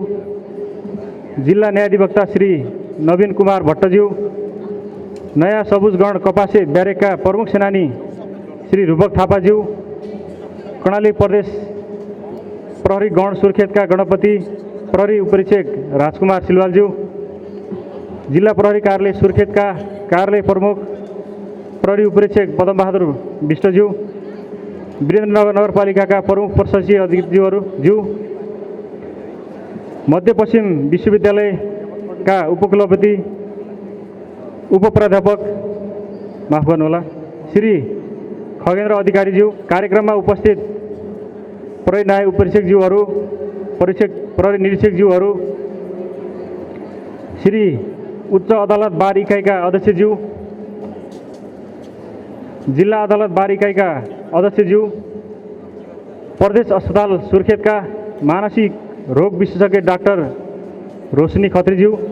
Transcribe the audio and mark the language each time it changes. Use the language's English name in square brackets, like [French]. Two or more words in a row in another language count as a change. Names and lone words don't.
[Nepali] जिल्ला न्यायाधिवक्ता श्री नवीन कुमार भट्टज्यू, नयाँ सबुजगढ कपासे ब्यारेकका प्रमुख सेनानी श्री रूपक थापाज्यू, कर्णाली प्रदेश प्रहरी गण सुर्खेतका गणपति प्रहरी उपरीक्षक राजकुमार सिलवालज्यू, जिल्ला प्रहरी कार्यालय सुर्खेतका कार्यालय प्रमुख प्रहरी उपरीक्षक पदमबहादुर विष्टज्यू, वीरेन्द्रनगर नगरपालिकाका प्रमुख प्रशासकीय अधिकारीज्यू, मध्यपश्चिम विश्वविद्यालयका उपकुलपति उपप्राध्यापक माफ गर्नुहोला श्री खगेन्द्र अधिकारीज्यू, कार्यक्रममा उपस्थित प्रहरी नायब उपरीक्षकज्यूहरू, प्रहरी निरीक्षकज्यूहरू, श्री उच्च अदालत बार इकाइका अध्यक्षज्यू, जिल्ला अदालत बार इकाइका अध्यक्षज्यू, प्रदेश अस्पताल सुर्खेतका मानसिक रोग विशेषज्ञ डाक्टर रोशनी खत्रीज्यू,